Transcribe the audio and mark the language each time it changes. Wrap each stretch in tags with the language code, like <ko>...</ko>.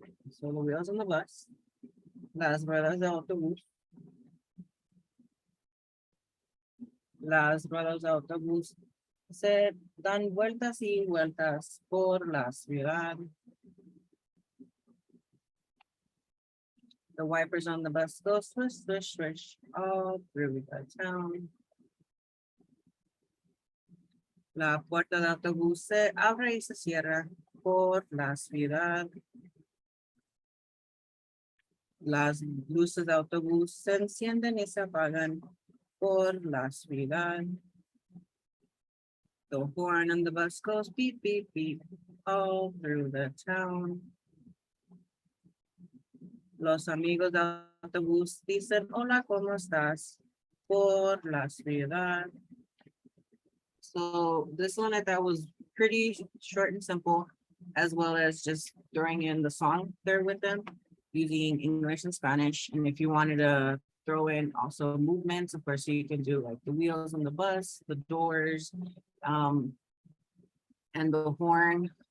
<en>So the wheels on the bus,</en> <es>las ruedas de autobús, las ruedas de autobús se dan vueltas y vueltas por la ciudad.</es> <en>The wipers on the bus go swish, swish, swish all through the town.</en> <es>La puerta de autobús se abre y se cierra por la ciudad. Las luces de autobús se encienden y se apagan por la ciudad.</es> <en>The horn on the bus goes beep, beep, beep all through the town.</en> <es>Los amigos de autobús dicen hola, ¿cómo estás? Por la ciudad.</es> <en>So this one I thought was pretty short and simple, as well as just throwing in the song there with them, using English and Spanish. And if you wanted to throw in also movements, of course, you can do like the wheels on the bus, the doors, and the horn.</en>